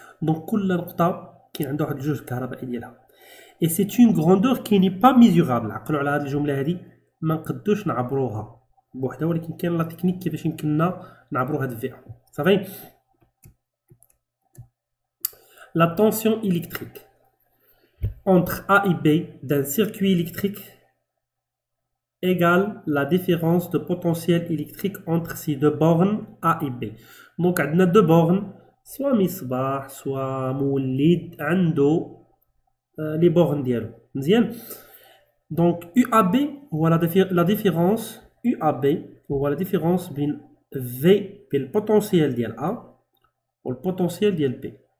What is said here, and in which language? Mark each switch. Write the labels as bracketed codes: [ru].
[ar] دونك كل نقطة كاين عندها واحد الجهد الكهربائي ديالها. [fr] Et c'est une grandeur qui n'est pas mesurable. [ar] عقلوا على هذه الجملة هذه، ما نقدوش نعبروها بوحدها، ولكن كاين لا تكنيك كيفاش يمكننا نعبروا هذه الفئة. صافي. [fr] La tension électrique entre A et B d'un circuit électrique égale la différence de potentiel électrique entre ces deux bornes A et B. [ar] Donc عندنا [fr] deux bornes، [ar] soit مصباح soit مولد عنده لي بورن ديالو. مزيان. دونك UAB هو لا ديفيرونس UAB هو لا ديفيرونس بين V بين البوتونسيال ديال A والبوتونسيال ديال B.